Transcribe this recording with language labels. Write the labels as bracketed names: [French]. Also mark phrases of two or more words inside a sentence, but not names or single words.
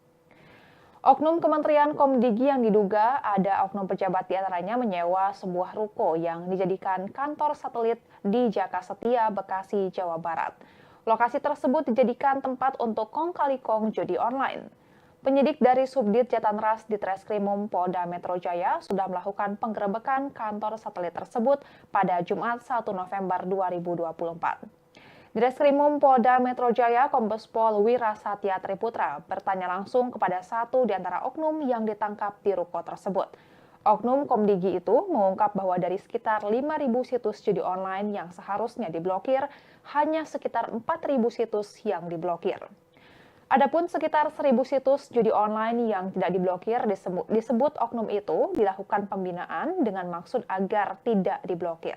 [Indonesian] Oknum Kementerian Komdigi yang diduga ada oknum pejabat diantaranya menyewa sebuah ruko yang dijadikan kantor satelit di Jaka Setia, Bekasi, Jawa Barat. Lokasi tersebut dijadikan tempat untuk kong kali kong judi online. Penyidik dari Subdit Jatanras di Treskrimum Polda Metro Jaya sudah melakukan penggerebekan kantor satelit tersebut pada Jumat 1 November 2024. Di Treskrimum Polda Metro Jaya, Kombes Pol Wira Satya Triputra bertanya langsung kepada satu di antara oknum yang ditangkap di ruko tersebut. Oknum Komdigi itu mengungkap bahwa dari sekitar 5.000 situs judi online yang seharusnya diblokir, hanya sekitar 4.000 situs yang diblokir. Adapun sekitar 1.000 situs judi online yang tidak diblokir disebut oknum itu dilakukan pembinaan dengan maksud agar tidak diblokir.